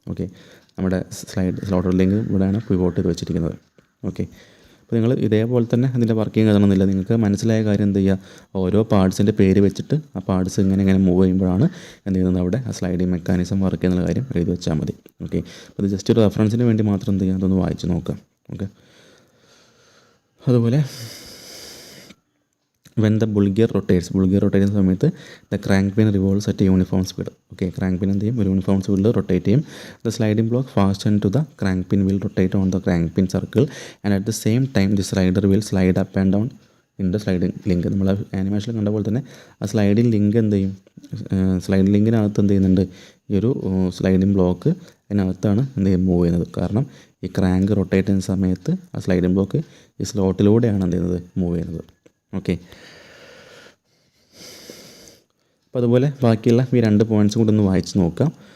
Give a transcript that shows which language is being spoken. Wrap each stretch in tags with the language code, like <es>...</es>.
<ml>Okay, നമ്മുടെ slaughter link ഇവിടെയാണ് pivot ചെയ്ത് വെച്ചിരിക്കുന്നത്. ഓക്കെ, അപ്പോൾ നിങ്ങൾ ഇതേപോലെ തന്നെ അതിൻ്റെ വർക്കിംഗ് എഴുതണമെന്നില്ല, നിങ്ങൾക്ക് മനസ്സിലായ കാര്യം എന്ത് ചെയ്യുക, ഓരോ പാർട്സിൻ്റെ പേര് വെച്ചിട്ട് ആ പാർട്സ് ഇങ്ങനെ മൂവ് ചെയ്യുമ്പോഴാണ് എന്ത് ചെയ്യുന്നത്, അവിടെ ആ സ്ലൈഡിങ് മെക്കാനിസം വർക്ക് ചെയ്യുന്ന കാര്യം എഴുതി വെച്ചാൽ മതി. ഓക്കെ, അപ്പോൾ ഇത് ജസ്റ്റ് ഒരു റെഫറൻസിന് വേണ്ടി മാത്രം എന്ത് ചെയ്യുക, അതൊന്ന് വായിച്ച് നോക്കാം.</ml> <en>okay, അതുപോലെ when the bull gear rotates</en> <ml>ചെയ്യുന്ന സമയത്ത്</ml> <en>the crank pin revolves at a uniform speed.</en> <ml>Okay, crank pin എന്ത് ചെയ്യും, ഒരു യൂണിഫോം സ്പീഡിൽ റൊട്ടേറ്റ് ചെയ്യും.</ml> <en>The sliding block fastened to the crank pin will rotate on the crank pin circle and at the same time the slider will slide up and down in the sliding link.</en> <ml>നമ്മൾ ആനിമേഷനിൽ കണ്ട പോലെ തന്നെ ആ sliding link എന്ത് ചെയ്യും, sliding ലിങ്കിനകത്ത് എന്ത് ചെയ്യുന്നുണ്ട്, ഈ ഒരു സ്ലൈഡിങ് ബ്ലോക്ക് അതിനകത്താണ് എന്ത് ചെയ്യും, മൂവ് ചെയ്യുന്നത്. കാരണം ഈ ക്രാങ്ക് റൊട്ടേറ്റ് ചെയ്യുന്ന സമയത്ത് ആ സ്ലൈഡിങ് ബ്ലോക്ക് ഈ സ്ലോട്ടിലൂടെയാണ് എന്ത് ചെയ്യുന്നത്, മൂവ് ചെയ്യുന്നത്. ഓക്കെ, അപ്പോൾ അതുപോലെ ബാക്കിയുള്ള ഈ 2 പോയിൻറ്റ്സും കൂടി ഒന്ന് വായിച്ച് നോക്കാം.</ml>